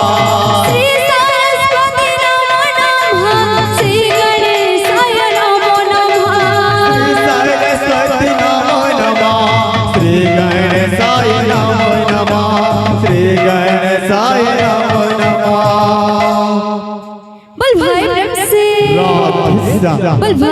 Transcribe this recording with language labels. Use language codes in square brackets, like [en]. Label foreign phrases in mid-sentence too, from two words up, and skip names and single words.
[sa] श्री सरस्वती नमो नमः श्री गणेशाय नमो नमः सरस्वती नमो नमः श्री गणेशाय नमो नमः श्री गणेशाय नमो नमः [hi] बोल भाई प्रेम से राधे श्याम। बोल भाई